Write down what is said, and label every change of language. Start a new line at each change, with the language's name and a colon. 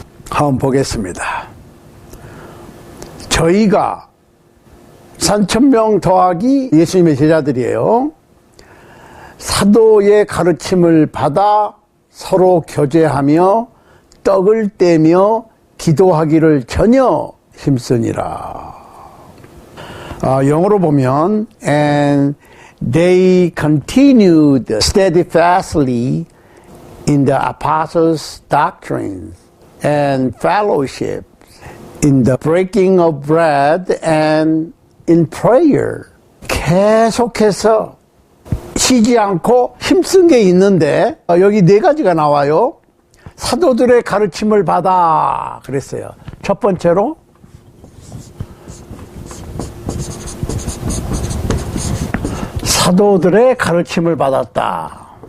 Korean: 한번 보겠습니다. 저희가 3,000명 더하기 예수님의 제자들이에요. 사도의 가르침을 받아 서로 교제하며 떡을 떼며 기도하기를 전혀 힘쓰니라. 영어로 보면
English: And they continued steadfastly in the apostles' doctrines and fellowship, in the breaking of bread and in prayer.
Korean: 계속해서 쉬지 않고 힘쓴 게 있는데 여기 4가지가 나와요. 사도들의 가르침을 받아 그랬어요. 첫 번째로 사도들의 가르침을 받았다.